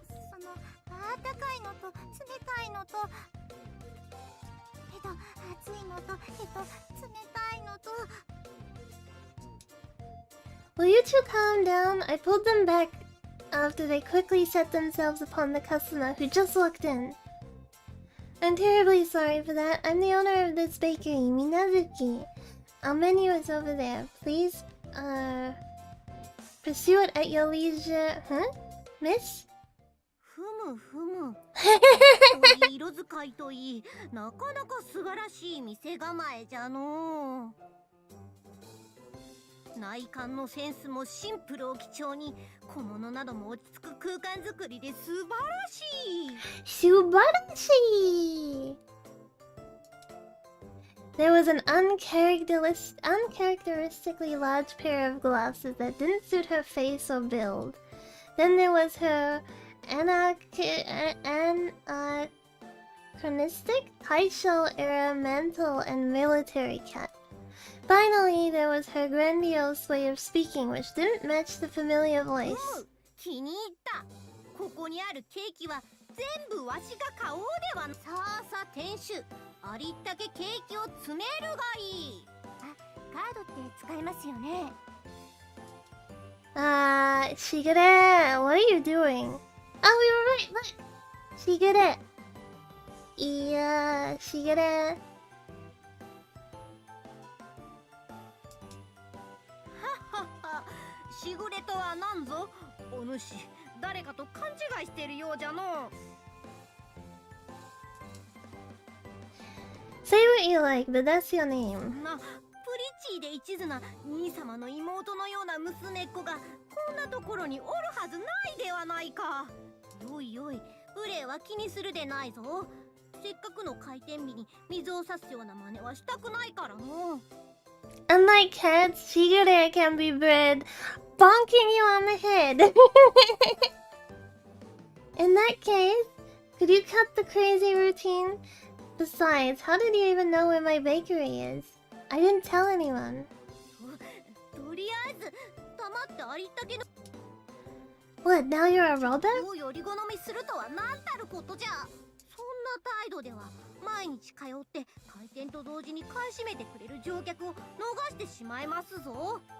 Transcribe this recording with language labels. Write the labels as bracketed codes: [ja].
[ja] そのあったかいのと冷たいのと、熱いのと冷たいのと。 [en] Will you two calm down? I pulled them back after they quickly set themselves upon the customer who just walked in. I'm terribly sorry for that. I'm the owner of this bakery, Minazuki. Our menu is over there. Please, pursue it at your leisure. Huh? Miss? [ja] ふむふむ。いい色使いといい、なかなか素晴らしい店構えじゃのう。内観のセンスもシンプルを基調に、小物なども落ち着く空間づくりで素晴らしい。素晴らしい. [en] There was an uncharacteristically large pair of glasses that didn't suit her face or build. Then there was her anachronistic Taisho-era mantle and military cap. Finally, there was her grandiose way of speaking, which didn't match the familiar voice. [ja] 気に入った。ここにあるケーキは全部わしが買おうでは。さあさあ店主、ありったけケーキを詰めるがいい。あ、カードって使えますよね。 [en] Shigure, what are you doing? Oh, we were right, look! Shigure. Yeah, Shigure. [ja] しぐれとは何ぞ。お主、誰かと勘違いしているようじゃの。 [en] Say what you like, but that's your name. [ja] プリチーで一途な兄様の妹のような娘っ子がこんなところにおるはずないではないか。よいよい、無礼は気にするでないぞ。せっかくの開店日に水を差すような真似はしたくないからの。 [en] Unlike cats, Shigure can be bred bonking you on the head. In that case, could you cut the crazy routine? Besides, how did you even know where my bakery is? I didn't tell anyone. [ja] とりあえず、黙ってありったけの。 [en] What, now you're a robot? [ja] をより好みするとは何たることじゃ。そんな態度では毎日通って開店と同時に買い占めてくれる乗客を逃してしまいますぞ。